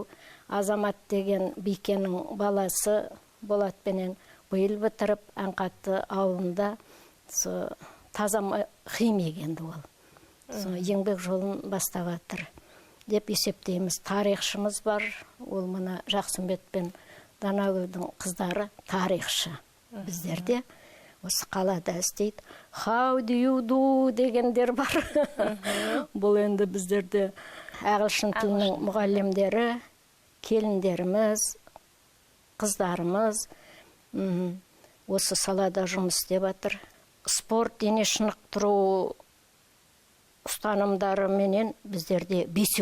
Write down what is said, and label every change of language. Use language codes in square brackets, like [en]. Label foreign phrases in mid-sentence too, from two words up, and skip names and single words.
[kk] Азамат деген Бикенің баласы Болатпенен биыл бітіріп, Аңқатты ауылында таза химик енді ол. Еңбек жолын бастап жатыр деп есептейміз. Тарихшымыз бар, ол мына Жақсымбет пен Данагүлдің қыздары тарихшы біздерде. Осы қалада істейді. [en] How do you do [kk] дегендер бар. Бұл енді біздерде ағылшын тілінің мұғалімдері, келіндеріміз, қыздарымыз осы салада жұмыс істеп жатыр. Спорт, дене шынықтыру ұстанымдары менен біздерде 5.